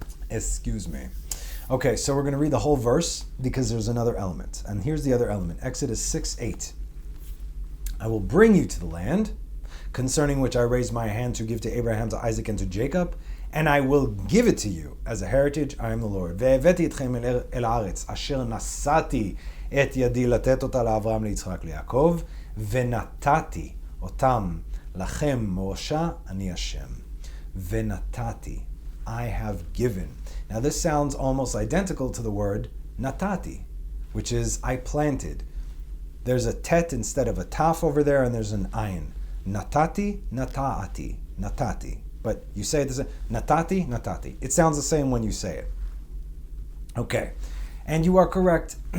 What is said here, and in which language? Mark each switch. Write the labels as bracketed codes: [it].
[en] Excuse me. Okay, so we're going to read the whole verse because there's another element. And here's the other element. Exodus 6:8. I will bring you to the land concerning which I raised my hand to give to Abraham, to Isaac, and to Jacob, and I will give it to you as a heritage. I am the Lord. [he] והבאתי אתכם אל הארץ אשר נשאתי את ידי לתת אותה לאברהם, ליצחק, ליעקב, ונתתי אותם לכם מורשה, אני השם. [en] ונתתי. I have given. Now this sounds almost identical to the word natati, which is I planted. There's a tet instead of a taf over there, and there's an ayin. Natati, nataati, natati. But you say this, natati, natati. It sounds the same when you say it. Okay. And you are correct.